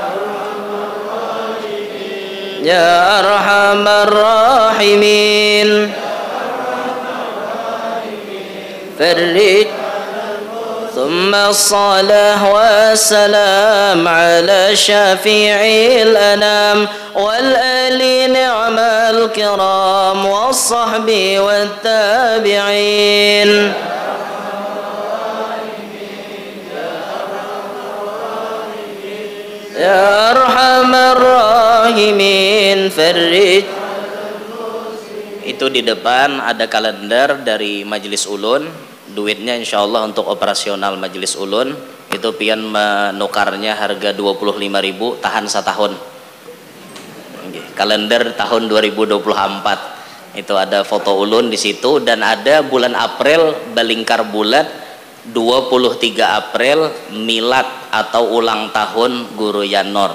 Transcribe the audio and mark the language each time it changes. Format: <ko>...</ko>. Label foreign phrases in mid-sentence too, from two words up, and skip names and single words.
<ar>يا أرحم الراحمين فرج ثم الصلاة والسلام على شفيع الأنام والآل نعم الكرام والصحب والتابعين يا أرحم الراحمين فرج.</ar> <bjn>Itu di depan ada kalender dari Majelis Ulun. Duitnya</bjn> <ar>إن شاء الله</ar> <bjn>untuk operasional Majelis Ulun itu pian menukarnya harga 25.000 tahan setahun. Kalender tahun 2024 itu ada foto Ulun di situ dan ada bulan April balingkar bulat 23 April milad atau ulang tahun Guru Yanor.</bjn>